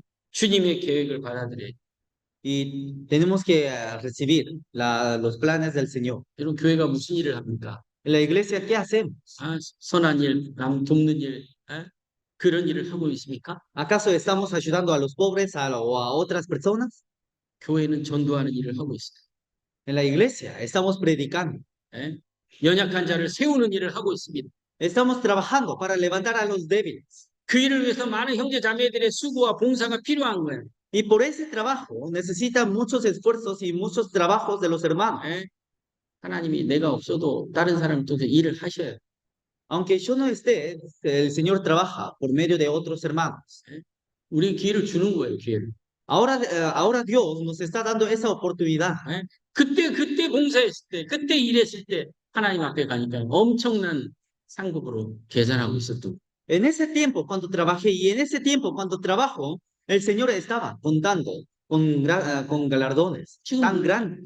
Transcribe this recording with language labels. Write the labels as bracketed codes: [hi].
[ko] 주님의 계획을 받아들여야. [es] y tenemos que recibir los planes del Señor. [ko] 여러분 교회가 무슨 일을 합니까? [es] En la iglesia, ¿qué hacemos? [ko] 선한 일, 남 돕는 일, 그런 일을 하고 있습니까? [es] ¿Acaso estamos ayudando a los pobres o a otras personas? [ko] 교회는 전도하는 일을 하고 있어요. [es] En la iglesia estamos predicando. [ko] 연약한 자를 세우는 일을 하고 있습니다. [es] Estamos trabajando para levantar a los débiles. [ko] 그 일을 위해서 많은 형제 자매들의 수고와 봉사가 필요한 거예요. [es] Y por ese trabajo necesita muchos esfuerzos y muchos trabajos de los hermanos. [ko] 하나님이 내가 없어도 다른 사람 통해서 일을 하셔요. [es] Aunque yo no esté, el Señor trabaja por medio de otros hermanos. [ko] 우리 기회를 주는 거예요, 기회를. [es] Ahora Dios nos está dando esa oportunidad. [ko] 그때 봉사했을 때, 그때 일했을 때 하나님 앞에 가니까 엄청난 상급으로 계산하고 있었던. [es] En ese tiempo, cuando trabajé y en ese tiempo, cuando trabajo, el Señor estaba contando con galardones tan grandes.